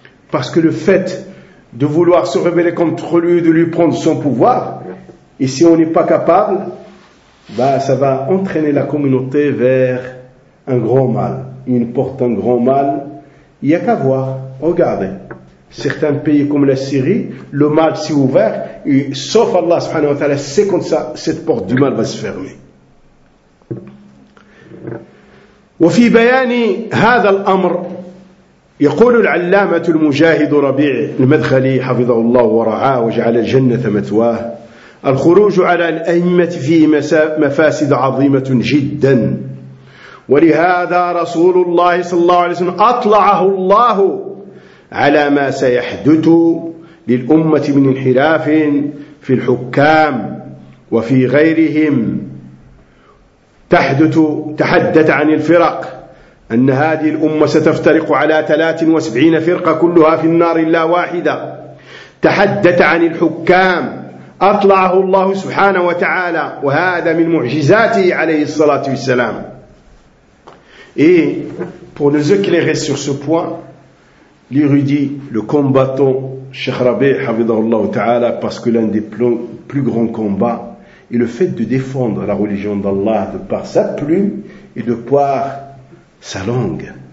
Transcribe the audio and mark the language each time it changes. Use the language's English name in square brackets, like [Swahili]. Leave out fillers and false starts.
[French] Parce que le fait de vouloir se rebeller contre lui, de lui prendre son pouvoir, et si on n'est pas capable, ça va entraîner la communauté vers un grand mal. Il porte un grand mal. Il n'y a qu'à voir. Regardez. Certains pays comme la Syrie, le mal s'est ouvert, et sauf Allah [Arabic] subhanahu wa ta'ala, [French] c'est comme ça, cette porte du mal va se fermer. [Arabic] وفي بيان هذا الأمر يقول العلامة المجاهد ربيع المدخلي حفظه الله ورعاه وجعل الجنة مثواه الخروج على الأئمة فيه مفاسد عظيمة جدا ولهذا رسول الله صلى الله عليه وسلم أطلعه الله على ما سيحدث للأمة من انحراف في الحكام وفي غيرهم تحدث عن الفرق أن هذه الأمة ستفترق على 73 فرقة كلها في النار إلا واحدة تحدث عن الحكام أطلعه الله سبحانه وتعالى وهذا من معجزاته عليه الصلاة والسلام. [French] Et pour nous éclairer sur ce point, l'érudit, le combattant Cheikh Rabih, [Arabic] حفظه الله تعالى, [French] parce que l'un des plus grands combats et le fait de défendre la religion d'Allah de par sa plume et de par sa langue.